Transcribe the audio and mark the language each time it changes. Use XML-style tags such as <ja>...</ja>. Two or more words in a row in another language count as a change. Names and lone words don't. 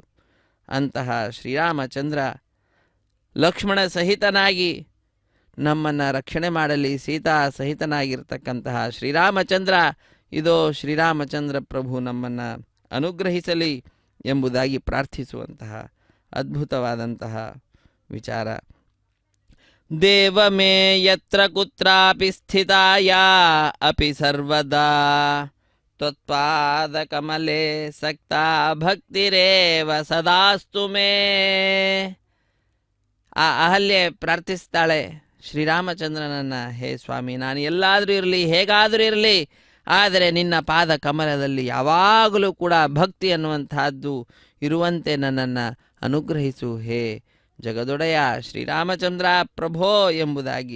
<kn>ಅಂತಹ ಶ್ರೀರಾಮಚಂದ್ರ ಲಕ್ಷ್ಮಣ ಸಹಿತನಾಗಿ ನಮ್ಮನ್ನು ರಕ್ಷಣೆ ಮಾಡಲಿ, ಸೀತಾ ಸಹಿತನಾಗಿರ್ತಕ್ಕಂತಹ ಶ್ರೀರಾಮಚಂದ್ರ, ಇದೋ ಶ್ರೀರಾಮಚಂದ್ರ ಪ್ರಭು ನಮ್ಮನ್ನು ಅನುಗ್ರಹಿಸಲಿ ಎಂಬುದಾಗಿ ಪ್ರಾರ್ಥಿಸುವಂತಹ ಅದ್ಭುತವಾದಂತಹ ವಿಚಾರ.</kn> <sa>ದೇವಮೇ ಯತ್ರ ಕುತ್ರಾಪಿ ಸ್ಥಿತಾಯ ಅಪಿ ಸರ್ವದಾ ತ್ವತ್ಪಾದ ಕಮಲೆ ಸಕ್ತಾ ಭಕ್ತಿರೇವ ಸದಾಸ್ತು ಮೇ.</sa> <kn>ಆ ಅಹಲ್ಯೆ ಪ್ರಾರ್ಥಿಸ್ತಾಳೆ ಶ್ರೀರಾಮಚಂದ್ರನನ್ನು, ಹೇ ಸ್ವಾಮಿ, ನಾನು ಎಲ್ಲಾದರೂ ಇರಲಿ, ಹೇಗಾದರೂ ಇರಲಿ, ಆದರೆ ನಿನ್ನ ಪಾದ ಕಮಲದಲ್ಲಿ ಯಾವಾಗಲೂ ಕೂಡ ಭಕ್ತಿ ಅನ್ನುವಂತಹದ್ದು ಇರುವಂತೆ ನನ್ನನ್ನು ಅನುಗ್ರಹಿಸು ಹೇ ಜಗದೊಡೆಯ ಶ್ರೀರಾಮಚಂದ್ರ ಪ್ರಭೋ ಎಂಬುದಾಗಿ.</kn>